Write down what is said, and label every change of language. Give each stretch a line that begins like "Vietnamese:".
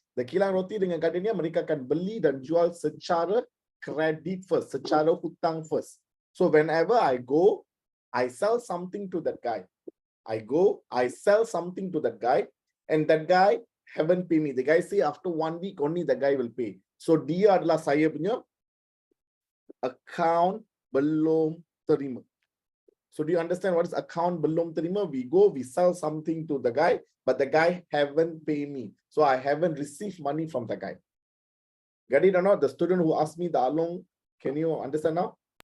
Malay: The kilang roti dengan Gardenia, mereka akan beli dan jual secara kredit first, secara hutang first.
English: So whenever I go, I sell something to that guy. I sell something to that guy, and that guy haven't paid me. The guy say after 1 week only the guy will pay.
Malay: So dia adalah saya punya account belum terima.
English: So do you understand what is account belum terima? We go, we sell something to the guy, but the guy haven't paid me. So I haven't received money from the guy. Get it or not? The student who asked me the along, can you understand now?